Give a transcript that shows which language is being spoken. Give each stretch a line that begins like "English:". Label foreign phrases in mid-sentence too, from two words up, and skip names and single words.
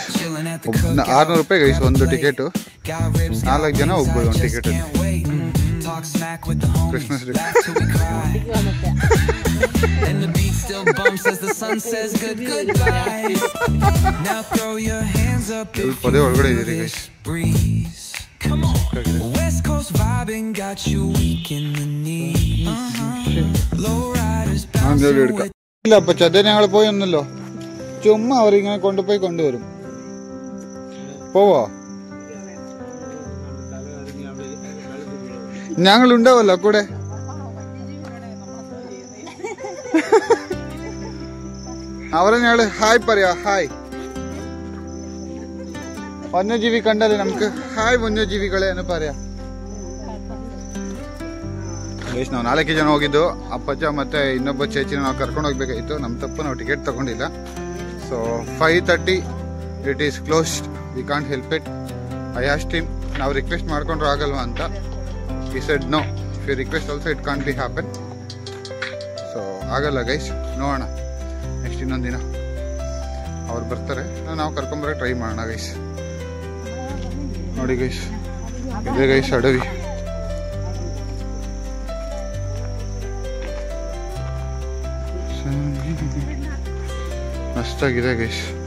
Kannada: 600 ರೂಪಾಯಿ ಗೈಸ್ ಒಂದು ಟಿಕೆಟು. 4 ಜನ ಹೋಗ್ಬೋದು ಒಂದು ಟಿಕೆಟ್. ಕ್ರಿಸ್ಮಸ್ ಪದೇ ಒಳಗಡೆ ಇದೀರಿ ಗೈಸ್.
Malayalam: ഇല്ലപ്പ ചത ഞങ്ങൾ പോയൊന്നല്ലോ, ചുമ്മാ അവരിങ്ങനെ കൊണ്ടുപോയി കൊണ്ടുവരും. പോവോ? ഞങ്ങൾ ഉണ്ടാവല്ലോ കൂടെ. അവരെ ഞങ്ങള് ഹായ് പറയാ.
Kannada: ഹായ് ವನ್ಯಜೀವಿ ಕಂಡರೆ ನಮ್ಗೆ ಹಾಯ್ ವನ್ಯಜೀವಿಗಳೇ ಅಂತ പറയാ. ನಾವು 4 ಜನ ಹೋಗಿದ್ದು. ಅಪ್ಪಜ್ಜ ಮತ್ತೆ ಇನ್ನೊಬ್ಬ ಚೇಚಿನ ನಾವು ಕರ್ಕೊಂಡು ಹೋಗ್ಬೇಕಾಗಿತ್ತು. ನಮ್ಮ ತಪ್ಪು, ನಾವು ಟಿಕೆಟ್ ತಗೊಂಡಿಲ್ಲ.
English: so 5:30 it is closed, we can't help it. I asked him,
Kannada: ನಾವು ರಿಕ್ವೆಸ್ಟ್ ಮಾಡ್ಕೊಂಡ್ರು ಆಗಲ್ವಾ ಅಂತ.
English: he said no, if you request also it can't be happen.
Kannada: ಸೊ ಆಗಲ್ಲ ಗೈಸ್, ನೋಡೋಣ ನೆಕ್ಸ್ಟ್ ಇನ್ನೊಂದು ದಿನ ಅವ್ರು ಬರ್ತಾರೆ, ನಾವು ಕರ್ಕೊಂಬರಕ್ಕೆ ಟ್ರೈ ಮಾಡೋಣ ಗೈಸ್. ನೋಡಿ ಗೈಸ್, ಇದೆ ಗೈಸ್ ಅಡವಿ. ಮಸ್ತಾಗಿದೆ ಗೈಸ್.